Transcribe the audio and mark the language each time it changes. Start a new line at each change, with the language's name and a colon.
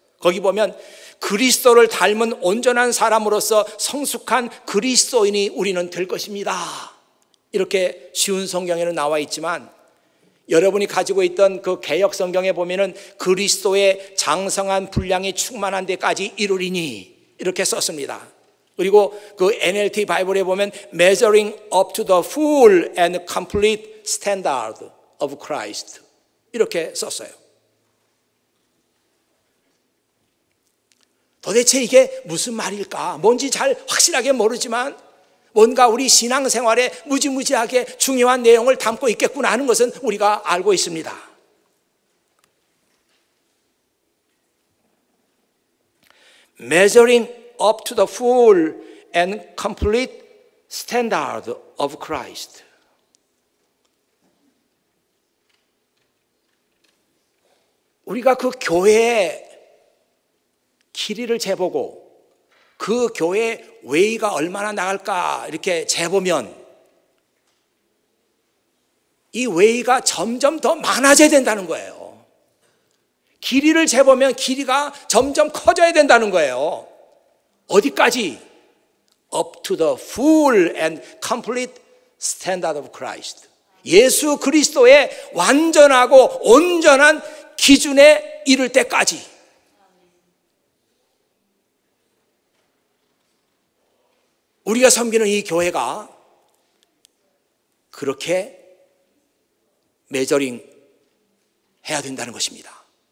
Korean: 거기 보면 그리스도를 닮은 온전한 사람으로서 성숙한 그리스도인이 우리는 될 것입니다. 이렇게 쉬운 성경에는 나와 있지만 여러분이 가지고 있던 그 개역 성경에 보면은 그리스도의 장성한 분량이 충만한 데까지 이르리니 이렇게 썼습니다. 그리고 그 NLT 바이블에 보면
English: measuring up to the full and complete standard of Christ
Korean: 이렇게 썼어요. 도대체 이게 무슨 말일까? 뭔지 잘 확실하게 모르지만 뭔가 우리 신앙생활에 무지무지하게 중요한 내용을 담고 있겠구나 하는 것은 우리가 알고 있습니다.
English: Measuring up to the full and complete standard of Christ.
Korean: 우리가 그 교회의 길이를 재보고 그 교회 웨이가 얼마나 나갈까 이렇게 재보면 이 웨이가 점점 더 많아져야 된다는 거예요. 길이를 재보면 길이가 점점 커져야 된다는 거예요. 어디까지?
English: Up to the full and complete standard of Christ.
Korean: 예수 그리스도의 완전하고 온전한 기준에 이를 때까지. 우리가 섬기는 이 교회가 그렇게 메저링 해야 된다는 것입니다.